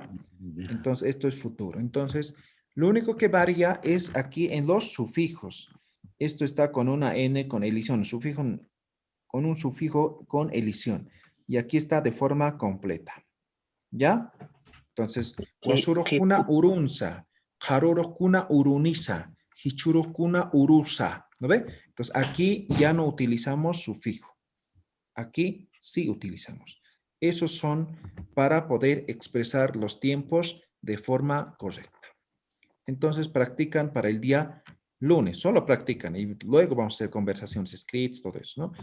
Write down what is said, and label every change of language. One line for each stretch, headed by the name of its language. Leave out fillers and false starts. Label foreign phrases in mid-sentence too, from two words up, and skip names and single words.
Spanish: Entonces, esto es futuro. Entonces, lo único que varía es aquí en los sufijos. Esto está con una N con elisión, sufijo, con un sufijo con elisión. Y aquí está de forma completa. ¿Ya? Entonces,
Aymara: wasurokuna urunza, harurokuna urunisa, hichurokuna urusa.
Spanish: ¿No ve? Entonces, aquí ya no utilizamos sufijo. Aquí sí utilizamos. Esos son para poder expresar los tiempos de forma correcta. Entonces, practican para el día lunes. Solo practican y luego vamos a hacer conversaciones escritas, todo eso, ¿no?